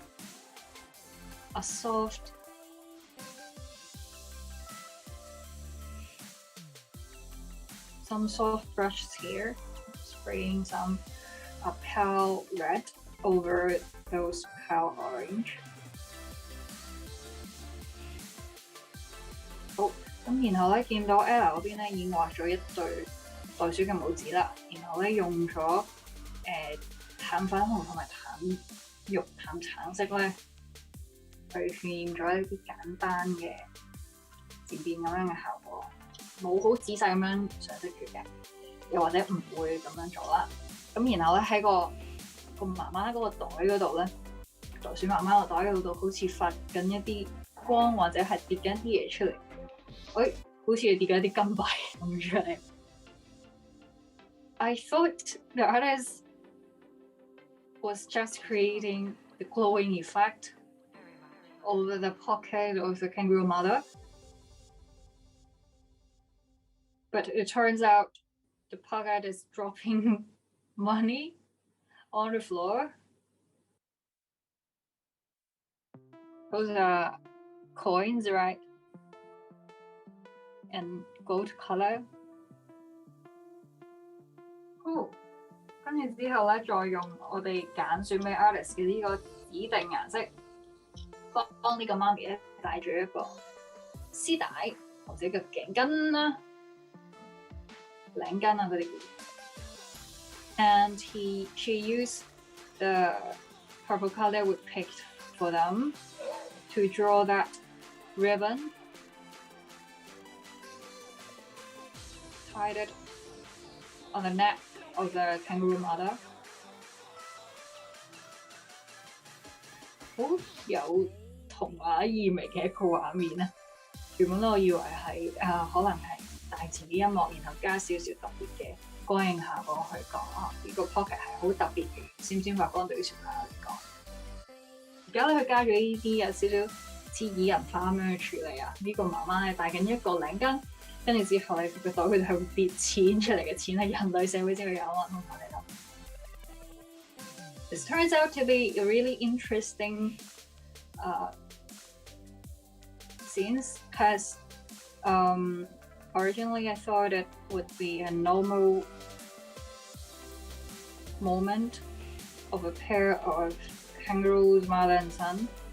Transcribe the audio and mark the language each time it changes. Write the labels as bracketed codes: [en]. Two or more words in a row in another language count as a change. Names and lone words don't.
[en] a soft some soft brushes here, spraying some pale red over those pale orange. [yue] 好，咁然後咧見到 Ella 嗰邊咧已經畫咗一對袋鼠嘅拇指啦，然後咧用咗淡粉紅同埋淡橙色咧去渲染咗一啲簡單嘅漸變咁樣嘅效果，冇好仔細咁樣上色住嘅，又或者唔會咁樣做啦。咁然後咧喺個媽媽嗰個袋嗰度咧，袋鼠媽媽個袋嗰度好似發緊一啲光，或者係跌緊啲嘢出嚟。好似係跌緊一啲金幣咁出嚟。 [en] I thought the artist was just creating the glowing effect over the pocket of the kangaroo mother, but it turns out the pocket is dropping money on the floor. Those are coins, right? And gold color. [yue] 好，跟住之後咧，再用我哋揀選俾 artist 嘅呢個指定顏色，幫呢個媽咪咧戴住一個絲帶或者個頸巾啦、領巾啊嗰啲。 [en] And she used the purple color we picked for them to draw that ribbon, tied it on the neck of the kangaroo mother. [yue] 好有童話意味嘅一個畫面啊！原本我以為係可能係大自然啲音樂，然後加少少特別嘅光影效果去講呢個 pocket 係好特別嘅，閃發光對於小朋友嚟講。而家咧佢加咗呢啲有少少似擬人化咁樣去處理啊！呢個媽媽咧戴緊一個領巾，跟住之後咧佢個袋佢哋係會跌錢出嚟嘅，錢係人類社會先會有啊！通常嚟諗。 [en] This turns out to be a really interesting scenes because originally I thought it would be a normal moment of a pair of kangaroos, mother and son.